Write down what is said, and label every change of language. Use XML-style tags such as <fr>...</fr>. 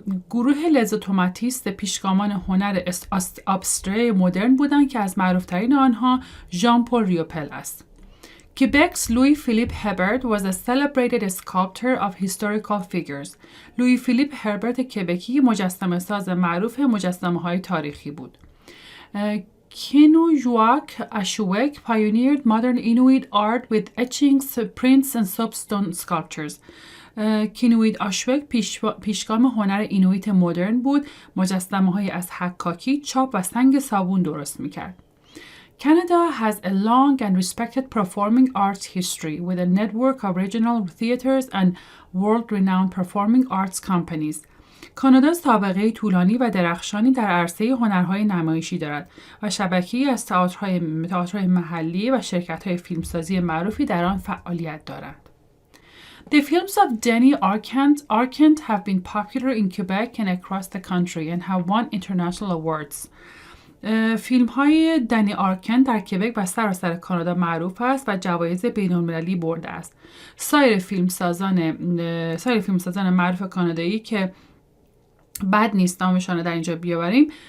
<fa>گروه لزوتوماتیست پیشگامان هنر ابستره مدرن بودند که از معروفترین آنها ژان پل ریوپل است.</fa> <en>Quebec's Louis-Philippe Hebert was a celebrated sculptor of historical figures.</en> <fa>لویی-فیلیپ هربرت کبکی مجسمه ساز معروف مجسمه‌های تاریخی بود.</fa> <en>Kenujawak Ashwek pioneered modern Inuit art with etchings, prints and soapstone sculptures.</en> <fa>کینوید آشوک پیشگام هنر اینویت مدرن بود، مجسمه‌های از حکاکی، چاپ و سنگ صابون درست می‌کرد.</fa> <en>Canada has a long and respected performing arts history with a network of regional theaters and world-renowned performing arts companies.</en> <fa>کانادا سابقه طولانی و درخشانی در عرصه هنرهای نمایشی دارد و شبکه‌ای از تئاترهای محلی و شرکت‌های فیلمسازی معروفی در آن فعالیت دارند.</fa> <en>The films of Denny Arcand have been popular in Quebec and across the country and have won international awards.</en> <fa>فیلم های دنی آرکن در کبک و سراسر کانادا معروف است و جوایز بین‌المللی برده است. سایر فیلمسازان معروف کانادایی که بد نیست نامشان در اینجا بیاوریم.</fa>